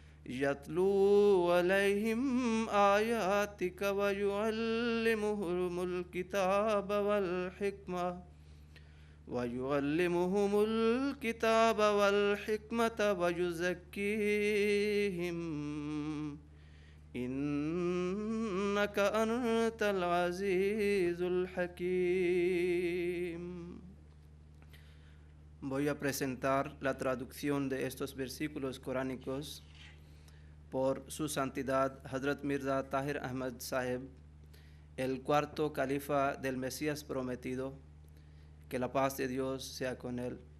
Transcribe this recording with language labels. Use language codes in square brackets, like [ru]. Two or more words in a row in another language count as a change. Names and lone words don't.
[ar] يتلو عليهم آياتك ويعلمهم الكتاب والحكمة ويزكيهم إنك أنت العزيز الحكيم. [es] Voy a presentar la traducción de estos versículos coránicos por su santidad Hadhrat Mirza Tahir Ahmad Sahib, el cuarto califa del Mesías prometido, que la paz de Dios sea con él.